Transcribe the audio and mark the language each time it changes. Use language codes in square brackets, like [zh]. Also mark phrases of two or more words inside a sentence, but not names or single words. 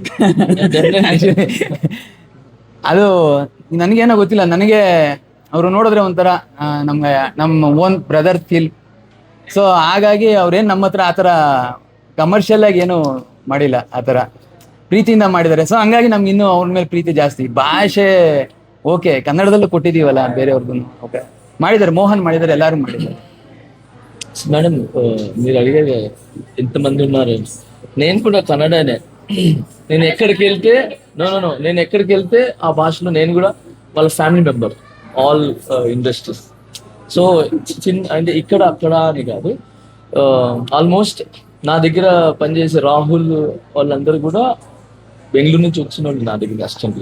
[kn] ಅದು ನನಗೇನೋ ಗೊತ್ತಿಲ್ಲ, ನನಗೆ ಅವರು ನೋಡಿದ್ರೆ ಒಂಥರ ನಮ್ಮ [en] own brother feel. [kn] ಸೊ ಹಾಗಾಗಿ ಅವ್ರೇನು ನಮ್ಮ ಹತ್ರ ಆ ಥರ ಕಮರ್ಷಿಯಲ್ ಆಗಿ ಏನು ಮಾಡಿಲ್ಲ, ಆ ಥರ ಪ್ರೀತಿಯಿಂದ ಮಾಡಿದ್ದಾರೆ. ಸೊ ಹಂಗಾಗಿ ನಮ್ಗೆ ಇನ್ನೂ ಅವ್ರ ಮೇಲೆ ಪ್ರೀತಿ ಜಾಸ್ತಿ. ಭಾಷೆ ಓಕೆ, ಕನ್ನಡದಲ್ಲೂ ಕೊಟ್ಟಿದ್ದೀವಲ್ಲ ಬೇರೆಯವ್ರಿಗೂ, ಓಕೆ ಮಾಡಿದ್ದಾರೆ, మోహన్ ಮಾಡಿದ್ದಾರೆ, ಎಲ್ಲರೂ ಮಾಡಿದ್ದಾರೆ. [te] మేడం మీరు అడిగారు ఎంతమంది ఉన్నారు, నేను కూడా కన్నడనే. నేను ఎక్కడికి వెళ్తే నేను ఎక్కడికి వెళ్తే ఆ భాషలో నేను కూడా వాళ్ళ [en] family member, all industries. [te] సో అంటే ఇక్కడ అక్కడ అని కాదు, ఆల్మోస్ట్ నా దగ్గర పనిచేసే రాహుల్ వాళ్ళందరూ కూడా బెంగళూరు నుంచి వచ్చిన వాళ్ళు నా దగ్గర అసిస్టెంట్గా.